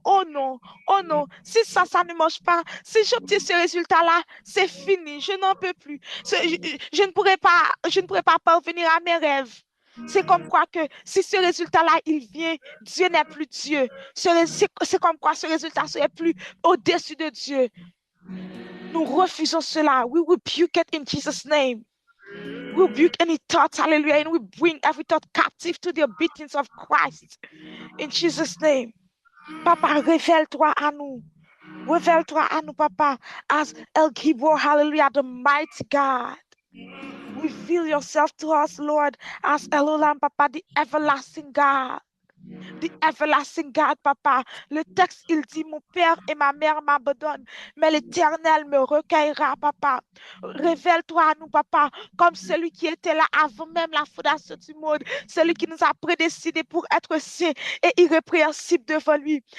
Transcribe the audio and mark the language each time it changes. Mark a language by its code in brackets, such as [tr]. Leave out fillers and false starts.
[fr] Oh non, oh non. Si ça ne marche pas, si j'obtiens ce résultat-là, c'est fini. Je n'en peux plus. Je ne pourrai pas parvenir à mes rêves. C'est comme quoi que si ce résultat-là, il vient, Dieu n'est plus Dieu. C'est comme quoi ce résultat serait plus au-dessus de Dieu. Nous refusons cela. [en] We rebuke it in Jesus' name. We rebuke any thoughts, hallelujah, and we bring every thought captive to the obedience of Christ. In Jesus' name. [fr] Papa, révèle-toi à nous. Révèle-toi à nous, papa, [en] as El Gibor, hallelujah, the mighty God. Reveal yourself to us, Lord, as Elohim, papa, the everlasting God. The everlasting God, papa. [fr] Le texte, il dit, mon père et ma mère m'abandonnent, mais l'Éternel me recueillera, papa. Révèle-toi à nous, papa, comme celui qui était là avant même la fondation du monde, celui qui nous a prédestinés pour être saints et irrépréhensibles devant lui.